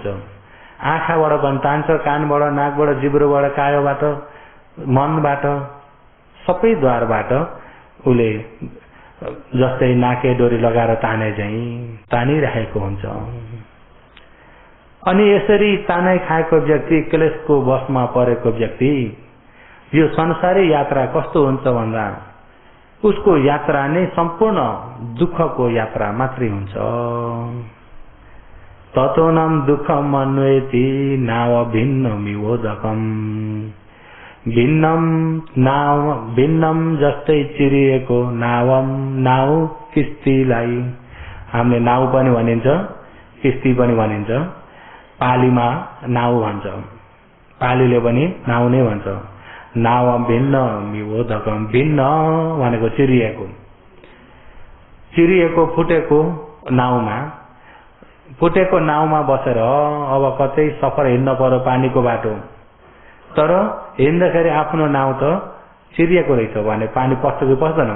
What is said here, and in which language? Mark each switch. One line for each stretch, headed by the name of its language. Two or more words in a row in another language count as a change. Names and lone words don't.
Nepali: आँखाबाट पनि तान्छ, कानबाट, नाकबाट, जिब्रोबाट, कायोबाट, मनबाट, सबै द्वारबाट उसले जस्तै नाके डोरी लगाएर ताने झैं तानिरहेको हुन्छ। अनि यसरी तानाइ खाएको व्यक्ति, क्लेशको वशमा परेको व्यक्ति, यो संसारी यात्रा कस्तो हुन्छ भन्दा उसको यात्रा नै सम्पूर्ण दुःखको यात्रा मात्रै हुन्छ।
Pali: ततोनम दुःखम अन्वेति नाव भिन्न मिवोदकम।
Nepali: भिन्नम जस्तै चिरिएको नाउ किस्तीलाई हामीले नाउ पनि भनिन्छ, किस्ती पनि भनिन्छ। पालीमा नाउ भन्छ, पालीले पनि नाउ नै भन्छ।
Pali: नाव भिन्न मिवोदकम।
Nepali: भिन्न भनेको चिरिएको फुटेको नाउमा बसेर अब कतै सफर हिँड्न पर्यो पानीको बाटो, तर हिँड्दाखेरि आफ्नो नाउ त चिरिएको रहेछ भने पानी पस्छ कि पस्दैन?